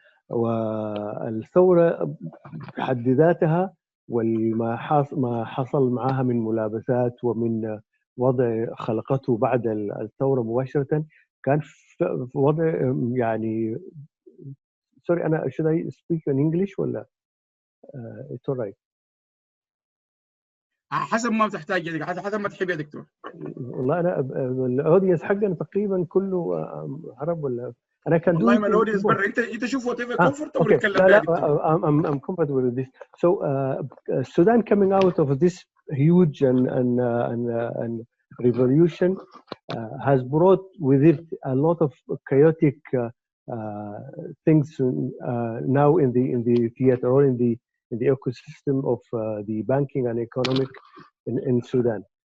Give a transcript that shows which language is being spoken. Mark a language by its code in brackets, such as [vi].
[ar] والثوره في حد ذاتها وما حصل معها من ملابسات ومن وضع خلقته بعد الثوره مباشره كان في وضع يعني سوري. انا [en] should I speak in English [ar] ولا [en] it's alright؟ [ar] حسب ما تحتاج يا دكتور، حسب ما تحب يا دكتور. والله انا الاودينس حقنا تقريبا كله عرب ولا انا كان والله ما الاودينس برا، انت شوف [en] Whatever comfort okay. [ar] ونتكلم يا دكتور. [en] I'm comfortable with this. So Sudan coming out of this huge and revolution has brought with it a lot of chaotic things now in the theater or in the ecosystem of the banking and economic in Sudan.